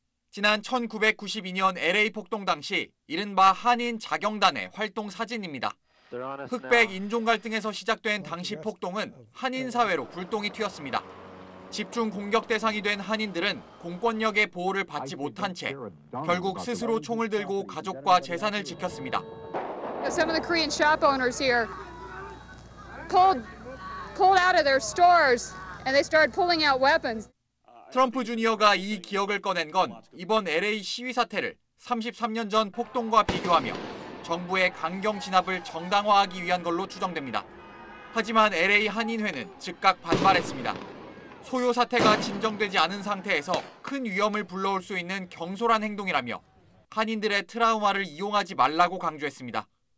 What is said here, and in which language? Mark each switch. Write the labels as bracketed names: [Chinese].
[Korean] 지난 1992년 LA 폭동 당시 이른바 한인 자경단의 활동 사진입니다. 흑백 인종 갈등에서 시작된 당시 폭동은 한인 사회로 굴동이 튀었습니다. 집중 공격 대상이 된 한인들은 공권력의 보호를 받지 못한 채 결국 스스로 총을 들고 가족과 재산을 지켰습니다. [English] Some of the Korean shop owners here pulled out of their stores and they started pulling out weapons. [Korean] 트럼프 주니어가 이 기억을 꺼낸 건 이번 LA 시위 사태를 33년 전 폭동과 비교하며 정부의 강경 진압을 정당화하기 위한 걸로 추정됩니다. 하지만 LA 한인회는 즉각 반발했습니다. 소요 사태가 진정되지 않은 상태에서 큰 위험을 불러올 수 있는 경솔한 행동이라며 한인들의 트라우마를 이용하지 말라고 강조했습니다.